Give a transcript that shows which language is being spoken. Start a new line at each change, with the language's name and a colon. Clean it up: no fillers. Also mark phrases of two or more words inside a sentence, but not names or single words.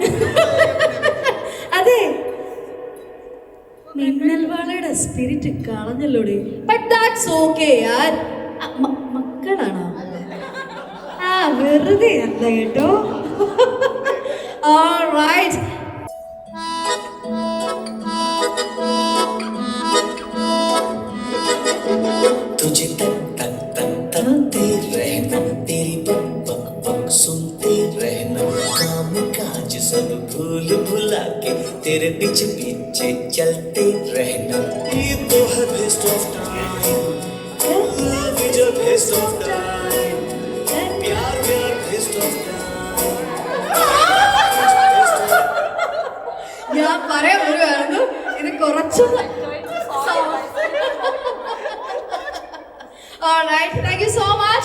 Malayalam: അതെ, മിന്നൽ വാളയുടെ സ്പിരിറ്റ് കളഞ്ഞല്ലോടെ.
English: But that's okay യാർ. മക്കളാണോ?
Malayalam: ആ, വെറുതെ അല്ല കേട്ടോ. ഓൾറൈറ്റ്.
Hindi: तुझे तक तक तक तकते रहना, तेरी बक बक बक सुनते रहना. काम काज सब भूल भुला के तेरे पीछे पीछे चलते रहना. ये तो है
English: best of time, love is a best of time.
Hindi: प्यार प्यार
English: best of time.
Malayalam: ഞാൻ പറയാൻ വരുമായിരുന്നു, ഇത് കുറച്ചൊന്ന്.
English: All right, thank you so much.